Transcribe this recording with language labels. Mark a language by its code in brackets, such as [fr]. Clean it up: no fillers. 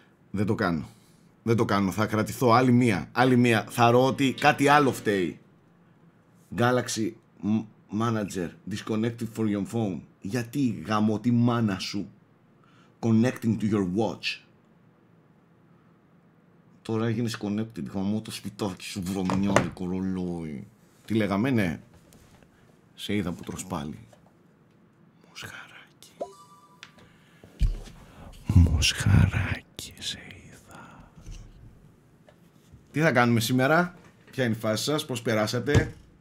[el] Δεν το κάνω. Θα κρατηθώ άλλη μία. Θα ρω ότι κάτι άλλο φταίει. [en] Galaxy Manager disconnected for your phone. [el] Γιατί γαμώ τη μάνα σου? [en] Connecting to your watch. [el] Τώρα έγινες connected, γαμώ το σπιτάκι σου, βρωμιόλικο ρολόι. Τι λέγαμε, ναι? Σε είδα που τρως πάλι. Μοσχαράκι, σε είδα. Τι θα κάνουμε σήμερα? Ποια είναι η φάση σας? Πώς περάσατε?